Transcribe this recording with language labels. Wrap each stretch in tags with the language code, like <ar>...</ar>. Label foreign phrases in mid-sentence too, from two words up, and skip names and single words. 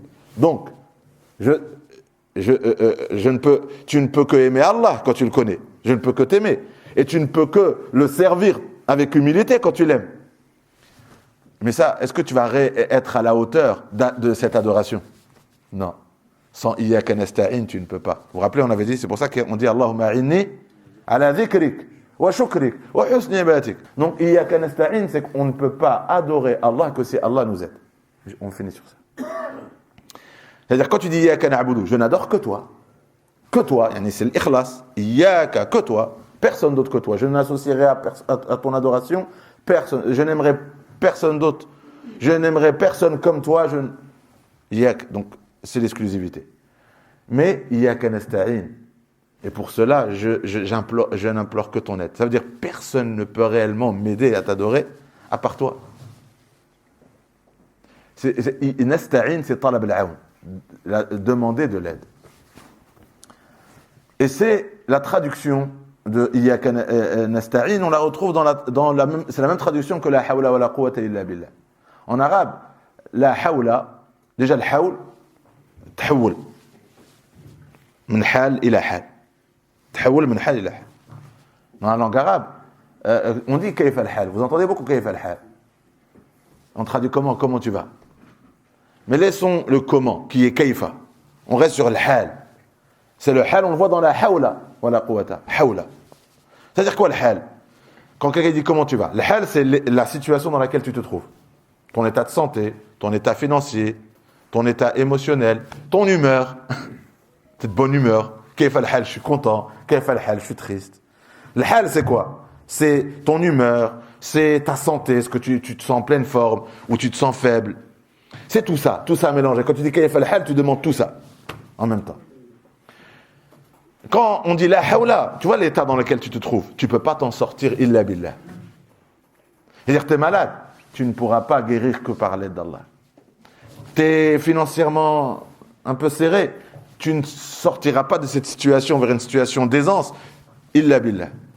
<fr>Donc, tu ne peux que aimer Allah quand tu le connais. Je ne peux que t'aimer. Et tu ne peux que le servir avec humilité quand tu l'aimes. Mais ça, est-ce que tu vas être à la hauteur de cette adoration? Non. Sans</fr> <ar>إياك نستعين,</ar> <fr>tu ne peux pas. Vous vous rappelez, on avait dit, c'est pour ça qu'on dit</fr> <ar>اللهم أعني على ذكرك وشكرك وحسن عبادتك. Donc إياك نستعين,</ar> <fr>c'est qu'on ne peut pas adorer Allah que si Allah nous aide. On finit sur ça. C'est-à-dire, quand tu dis</fr> <ar>إياك نعبد,</ar> <fr>je n'adore que toi, c'est l'ikhlas, Iyaka, que toi, personne d'autre que toi. Je n'associerai à ton adoration personne. Je n'aimerais personne d'autre. Je n'aimerais personne comme toi. Iyaka. Donc, c'est l'exclusivité.</fr> <ar>Mais إياك نستعين.</ar> <fr>Et pour cela, je n'implore que ton aide. Ça veut dire personne ne peut réellement m'aider à t'adorer à part toi. Nasta'in, c'est</fr> <ar>طلب العون,</ar> <fr>demander de l'aide. Et c'est la traduction de</fr> <ar>إياك نستعين,</ar> <fr>on la retrouve c'est la même traduction que</fr> <ar>لا حول ولا قوة إلا بالله.</ar> <fr>En arabe,</fr> <ar>لا حول,</ar> <fr>déjà le</fr> <ar>hawl, تحول من حال إلى حال. تحول من حال إلى حال.</ar> <fr>Dans la langue arabe, on dit</fr> <ar>كيف الحال.</ar> <fr>Vous entendez beaucoup</fr> <ar>كيف الحال.</ar> <fr>On traduit comment tu vas. Mais laissons le comment, qui est kayfa. On reste sur le hal. C'est le hal, on le voit dans</fr> <ar>لا حول ولا قوة.</ar> <fr>Hawla. C'est-à-dire quoi le hal? Quand quelqu'un dit comment tu vas, le hal, c'est la situation dans laquelle tu te trouves. Ton état de santé, ton état financier, ton état émotionnel, ton humeur. T'es de bonne humeur.</fr> <ar>كيف الحال,</ar> <fr>je suis content.</fr> <ar>كيف الحال,</ar> <fr>je suis triste. Le hal, c'est quoi? C'est ton humeur, c'est ta santé, est-ce que tu te sens en pleine forme ou tu te sens faible. C'est tout ça mélangé. Quand tu dis</fr> <ar>كيف الحال,</ar> <fr>tu demandes tout ça en même temps. Quand on dit</fr> <ar>لا حول,</ar> <fr>tu vois l'état dans lequel tu te trouves, tu ne peux pas t'en sortir</fr> <ar>إلا بالله.</ar> <fr>C'est-à-dire tu es malade, tu ne pourras pas guérir que par l'aide d'Allah. Tu es financièrement un peu serré, tu ne sortiras pas de cette situation vers une situation d'aisance</fr> <ar>إلا بالله.</ar>